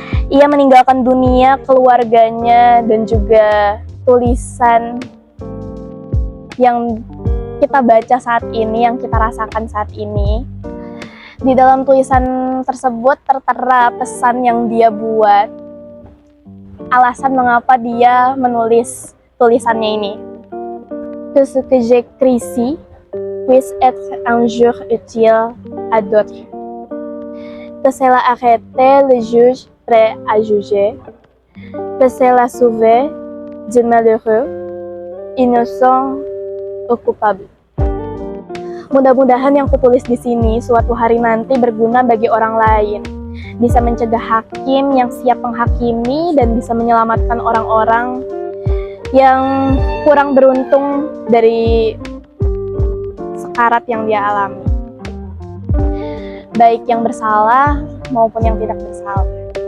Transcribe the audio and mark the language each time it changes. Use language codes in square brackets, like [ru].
[id] Ia meninggalkan dunia, keluarganya, dan juga tulisan yang kita baca saat ini, yang kita rasakan saat ini. Di dalam tulisan tersebut tertera pesan yang dia buat, alasan mengapa dia menulis tulisannya ini. [fr] Tout ce que j'écris ici puisse être un jour utile à d'autres. Que cela arrête le juge prêt à juger. Que cela sauve de malheureux, innocent ou coupable. [id] Mudah-mudahan yang kutulis di sini suatu hari nanti berguna bagi orang lain, bisa mencegah hakim yang siap menghakimi dan bisa menyelamatkan orang-orang yang kurang beruntung dari sekarat yang dia alami, baik yang bersalah maupun yang tidak bersalah.